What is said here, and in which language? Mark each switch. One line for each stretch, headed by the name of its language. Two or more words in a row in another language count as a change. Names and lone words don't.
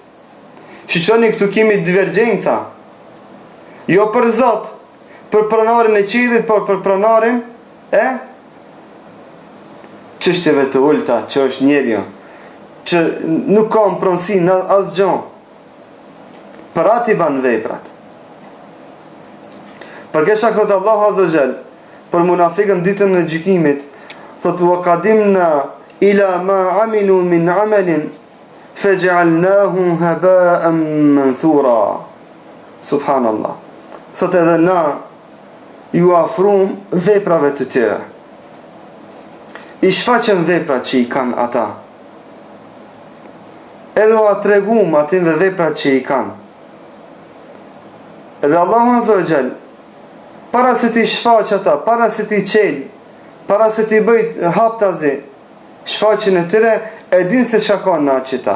Albanian: Shiqoni këtu kemi divergjenca. Jo për Zot, për pronarin e qiellit, por për pronarin e çështjeve të ulta që është njeriu, që nuk ka pronësi në asgjë. Për atë i ban veprat. Për këtë shak thot Allahu
Arabic: عز وجل,
Albanian: për munafiqën ditën e gjykimit, thot
Arabic: وقدمنا إلى ما عملوا من عمل فجعلناه هباء منثورا. سبحان الله.
Albanian: Thot edhe na ju afrum veprave të tyre. I shfaqem veprat që i kanë ata. Edhe u atregum atinve veprat që i kanë. Edhe Allahu
Arabic: عز وجل,
Albanian: para se ti shfaq ata, para se ti qel para se t'i bëjt haptazi shfaqjen e tyre, e din se çka ka në atë qita.